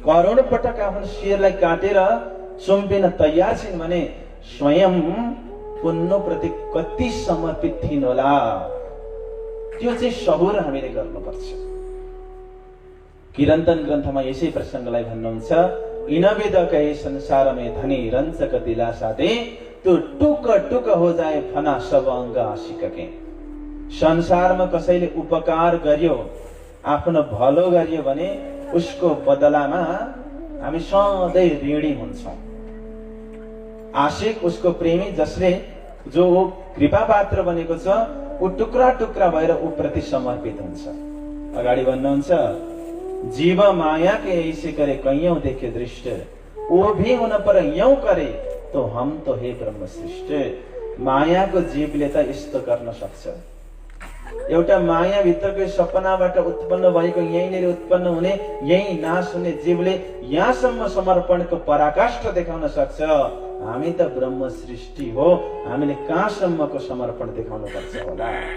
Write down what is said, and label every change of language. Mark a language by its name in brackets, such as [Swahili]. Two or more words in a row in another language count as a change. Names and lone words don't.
[Nepali] करोड पटक आफ्नो शिरलाई काटेर सुम्पिन तयार छिन् भने स्वयं पुण्य प्रति कति समर्पित थिइन् होला? त्यो चाहिँ सबुर हामीले गर्नुपर्छ। किरन्तन ग्रन्थमा यसै प्रसङ्गलाई भन्नुहुन्छ, [Hindi] इनविद कहे संसार में धनी रंचक दिलासा दे, तो टुक टुक हो जाए फना सब अंग आशिक के। [Nepali] संसारमा कसैले उपकार गर्यो, आफ्नो भलो गर्यो भने उसको बदलामा हामी सधैँ ऋणी हुन्छौँ। आशिक उसको प्रेमी जसले जो कृपा पात्र बनेको छ, ऊ टुक्रा टुक्रा भएर ऊ प्रति समर्पित हुन्छ। अगाडि भन्नुहुन्छ, [Hindi] जीव माया के ऐसे करे कैयौं देखे दृष्ट, वो भी उन पर यूं करे तो हम तो हे ब्रह्म सृष्ट। [Nepali] मायाको जीवले त यस्तो गर्न सक्छ। एउटा माया भित्रको सपनाबाट उत्पन्न भएको यहीँनिर उत्पन्न हुने यही नाश हुने जीवले यहाँसम्म समर्पणको पराकाष्ठ देखाउन सक्छ। हामी त ब्रह्म सृष्टि हो, हामीले कहाँसम्मको समर्पण देखाउनु पर्छ होला?